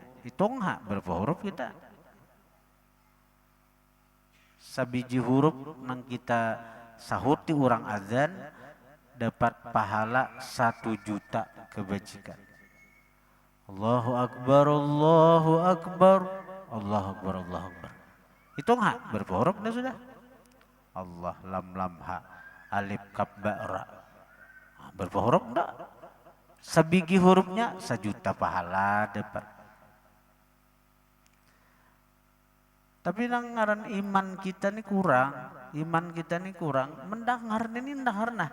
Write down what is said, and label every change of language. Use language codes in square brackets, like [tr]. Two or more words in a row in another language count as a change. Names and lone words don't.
[bjn] Hitung berapa huruf kita? Sabiji huruf nang kita sahuti orang azan dapat pahala 1.000.000 kebajikan. [ar] Allahu Akbar, Allahu Akbar, Allahu Akbar, Allahu Akbar. [id] Hitung berapa hurufnya sudah? [ar] Allah, lam lam ha, alif kaf ba ra. [id] Berapa huruf enggak? [bjn] Sebiji hurufnya 1.000.000 pahala dapat. Tapi nang ngaran iman kita ini kurang, mendengar ini mendengar nah.